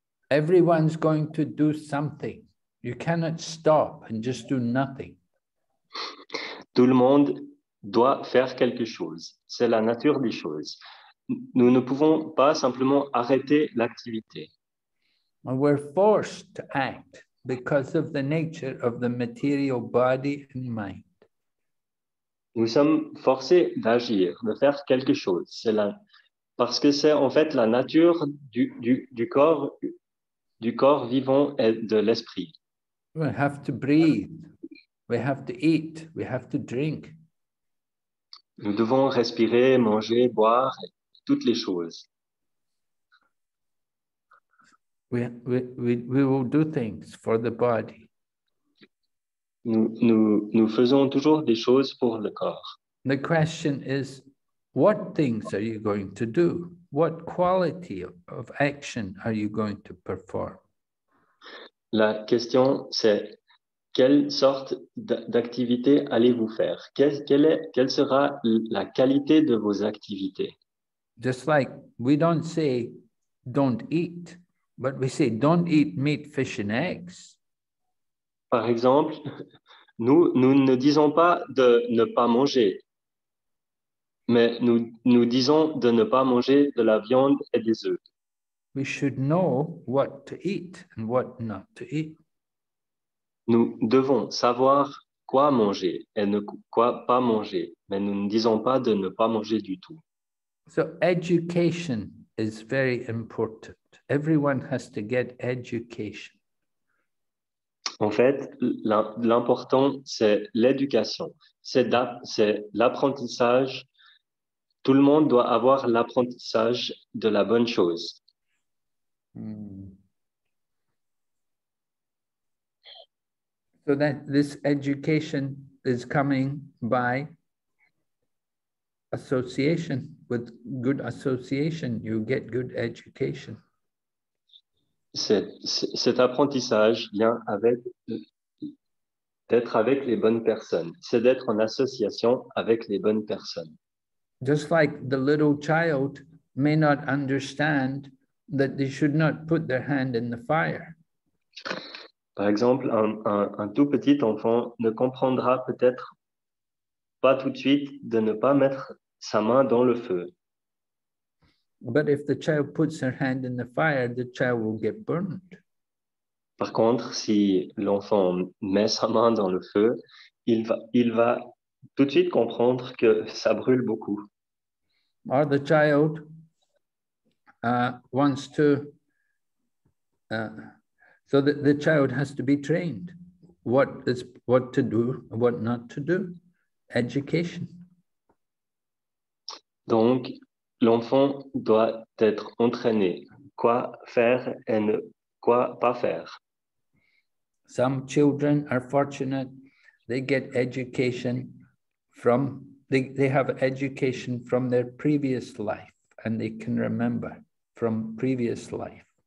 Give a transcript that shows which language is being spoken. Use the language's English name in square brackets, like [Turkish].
[English] Everyone's going to do something. You cannot stop and just do nothing. [French] Tout le monde doit faire quelque chose. C'est la nature des choses. Nous ne pouvons pas simplement arrêter l'activité. [English] We're forced to act because of the nature of the material body and mind. [French] Nous sommes forcés d'agir, de faire quelque chose. Parce que c'est en fait la nature du corps vivant et de l'esprit. [English] We have to breathe, we have to eat, we have to drink. [French] Nous devons respirer, manger, boire, toutes les choses. [English] We will do things for the body. [French] Nous faisons toujours des choses pour le corps. [English] The question is, what things are you going to do? What quality of action are you going to perform? [French] La question, c'est quelle sorte d'activité allez-vous faire? Quelle sera la qualité de vos activités? [English] Just like we don't say, don't eat, but we say, don't eat meat, fish, and eggs. [French] Par exemple, nous ne disons pas de ne pas manger, mais nous disons de ne pas manger de la viande et des œufs. [English] We should know what to eat and what not to eat. [French] Nous devons savoir quoi manger et quoi pas manger, mais nous ne disons pas de ne pas manger du tout. [English] So education is very important. Everyone has to get education. [French] En fait, l'important, c'est l'éducation, c'est l'apprentissage tout le monde doit avoir l'apprentissage de la bonne chose. [English] So that this education is coming by association. With good association, you get good education. [French] Cet apprentissage vient d'être avec les bonnes personnes. C'est d'être en association avec les bonnes personnes. [English] Just like the little child may not understand that they should not put their hand in the fire. [French] Par exemple, un tout petit enfant ne comprendra peut-être pas tout de suite de ne pas mettre sa main dans le feu. [English] But if the child puts her hand in the fire, the child will get burned. [French] Par contre, si l'enfant met sa main dans le feu, il va tout de suite comprendre que ça brûle beaucoup. [English] Or the child wants to, so the child has to be trained. What to do, what not to do. Education. [French] Donc, l'enfant doit être entraîné. Quoi faire et quoi pas faire. [English] Some children are fortunate. They get education from, they have education from their previous life and they can remember from previous life.